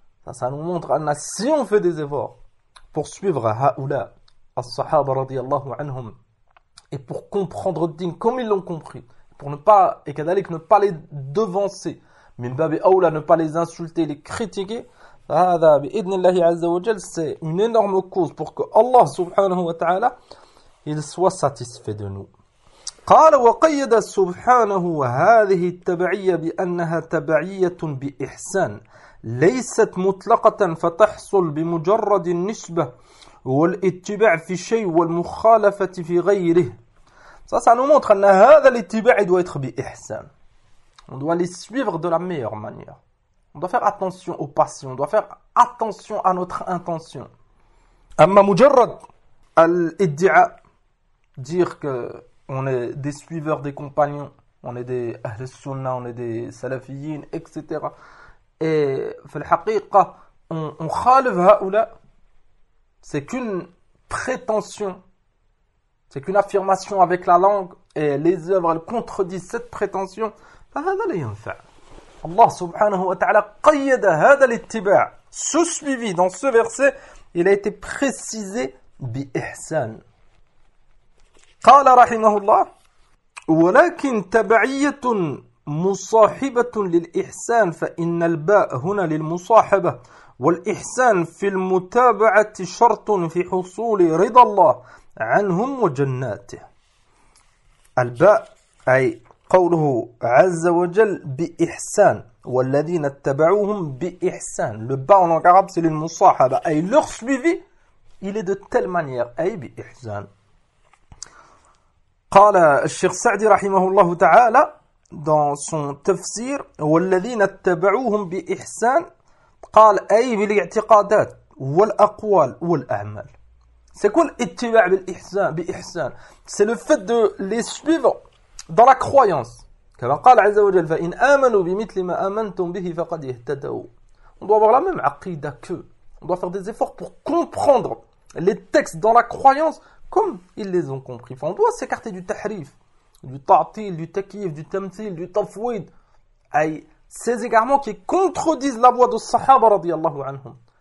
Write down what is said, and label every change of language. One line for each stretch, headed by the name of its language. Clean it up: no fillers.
French: Ça nous montre, Anna, si on fait des efforts pour suivre haoula, as-sahaba radiyallahu anhum, et pour comprendre din comme ils l'ont compris, pour ne pas, et kadalik, ne pas les devancer,
Arabic: min babi haoula,
French: ne pas les insulter, les critiquer,
Arabic: هذا بإذن الله عز وجل
French: c'est une énorme cause pour que Allah subhanahu wa ta'ala il soit satisfait de nous.
Arabic: قال وقيد سبحانه هذه التبعية بأنها تبعية بإحسان ليست مطلقة فتحصل بمجرد النسبة والاتباع في شيء والمخالفة في غيره.
French: Ça nous montre que
Arabic: هذا الاتباع
French: doit être بإحسان. On doit les suivre de la meilleure manière. On doit faire attention aux passions, on doit faire attention à notre intention.
Arabic: Amma mujarrad al-iddi'a,
French: dire qu'on est des suiveurs des compagnons, on est des ahl-sunnah, on est des salafiyyin, etc. Et on khalif ha'oula, c'est qu'une prétention, c'est qu'une affirmation avec la langue, et les œuvres, elles contredisent cette prétention. Allah subhanahu wa ta'ala
Arabic: qayyada hadha,
French: ce suivi dans ce verset, il a été précisé bi ihsan.
Arabic: Qala rahimahullah, walakin tabaiyatun مصاحبة للإحسان فإن الباء هنا للمصاحبة والإحسان في المتابعة شرط في حصول رضا الله عنهم وجناته. الباء أي قوله عز وجل بإحسان والذين اتبعوهم بإحسان.
French: Le باء en arabe c'est للمصاحبة, أي leur suivi il est de telle manière, أي بإحسان.
Arabic: قال الشيخ سعدي رحمه الله تعالى
French: dans son tafsir,
Arabic: والذين اتبعوهم بإحسان قال أي بالاعتقادات والأقوال والأعمال.
French: C'est quoi l'ittiba' بالإحسان, بإحسان? C'est le fait de les suivre dans la croyance.
Arabic: كما قال عز وجل فإن آمنوا بمثل ما آمنتم به فقد اهتدوا.
French: On doit avoir la même aqida qu'eux. On doit faire des efforts pour comprendre les textes dans la croyance comme ils les ont compris. Enfin, on doit s'écarter du tahrif, du ta'til, du takif, du tamthil, du tafwid, ces égarements qui contredisent la voix de sahaba radiyallahu anhum.